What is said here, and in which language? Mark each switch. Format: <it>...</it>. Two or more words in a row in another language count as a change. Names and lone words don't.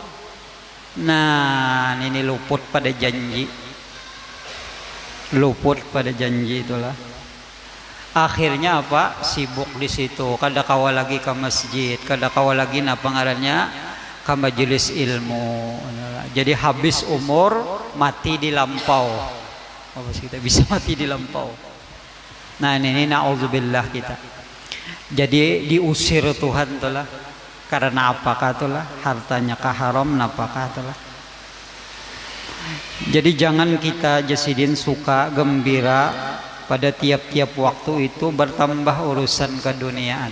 <bjn>Nah ini luput pada janji, luput pada janji itulah. Akhirnya apa? Sibuk di situ. Kada kawa lagi ke masjid, kada kawa lagi napa ngarannya ke majelis ilmu. Jadi habis umur mati di lampau. Apa sih kita bisa mati di lampau? Nah ini naudzubillah kita. Jadi diusir Tuhan tulah. Karena apakah tulah? Hartanya haram napakah tulah. Jadi jangan kita jasidin suka gembira pada tiap-tiap waktu itu bertambah urusan keduniaan.</bjn>